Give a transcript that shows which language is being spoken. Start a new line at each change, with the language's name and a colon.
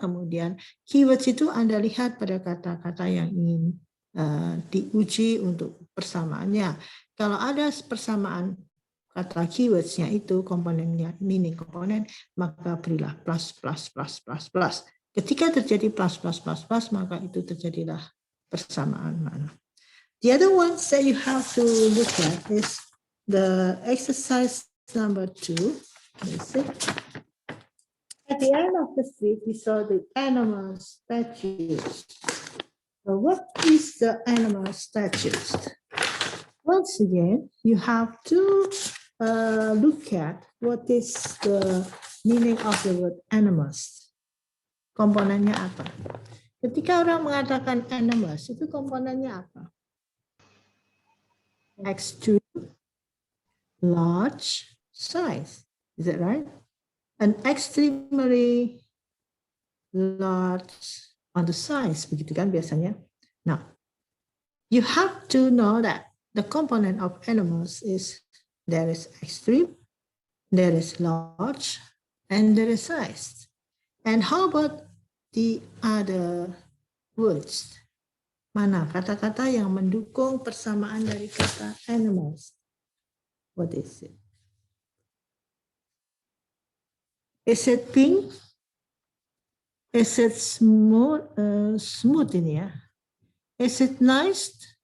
Indonesian: Kemudian keywords itu Anda lihat pada kata-kata yang ingin diuji untuk persamaannya. Kalau ada persamaan kata keywords-nya itu komponennya, meaning komponen, maka berilah plus, plus, plus, plus, plus. Ketika terjadi plus, plus, plus, plus, maka itu terjadilah persamaan makna.
English: The other ones that you have to look at is the exercise number 2. At the end of the street, we saw the animal statues. So what is the animal statues? Once again, you have to look at what is the meaning of the word animals.
Indonesian: Komponennya apa? Ketika orang mengatakan animals, itu komponennya apa?
English: Extreme, large, size. Is that right? An extremely large on the size,
Indonesian: begitu kan biasanya.
English: Now, you have to know that the component of animals is there is extreme, there is large, and there is size. And how about the other words?
Indonesian: Mana kata-kata yang mendukung persamaan dari kata animals?
English: What is it? Is it pink? Is it smooth
Indonesian: ini ya?
English: Is it nice?